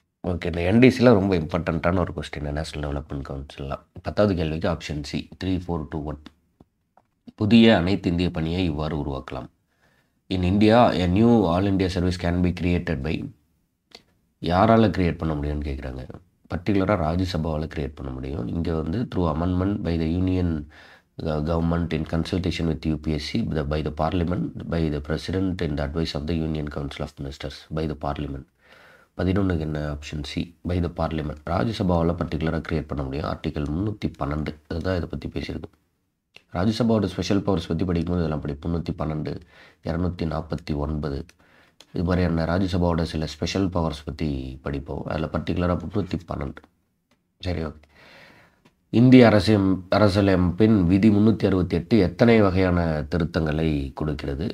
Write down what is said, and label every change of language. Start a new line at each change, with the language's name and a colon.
Tamil: Okay இந்த என்டிசிலாம் ரொம்ப இம்பார்ட்டண்ட்டான ஒரு கொஸ்டின், நேஷ்னல் டெவலப்மெண்ட் கவுன்சில்லாம். 10வது கேள்விக்கு ஆப்ஷன் சி 3, 4, 2, 1. புதிய அனைத்து இந்திய பணியை இவ்வாறு உருவாக்கலாம்.
English: In India a new all India service can be created by.
Tamil: யாரால் கிரியேட் பண்ண முடியும்னு கேட்குறாங்க. பர்டிகுலராக ராஜ்யசபாவால் கிரியேட் பண்ண முடியும். இங்கே வந்து
English: Through amendment by the union government in consultation with UPSC, by the parliament, by the president and the advice of the Union Council of Ministers, by the parliament.
Tamil: 11 என்ன option C,
English: By the parliament.
Tamil: ராஜ்யசபாவில் பர்டிகுலராக create பண்ண முடியும். Article 312 அதுதான் இதை பற்றி பேசியிருக்கு. ராஜ்யசபாவோட special powers பற்றி படிக்கும்போது இதெல்லாம் படி 312, 249 இது மாதிரியான ராஜ்யசபாவோட சில ஸ்பெஷல் பவர்ஸ் பற்றி படிப்போம். அதில் பர்டிகுலராக 312. சரி, ஓகே. இந்திய அரசியலமைப்பின் விதி 368 எத்தனை வகையான திருத்தங்களை கொடுக்கிறது?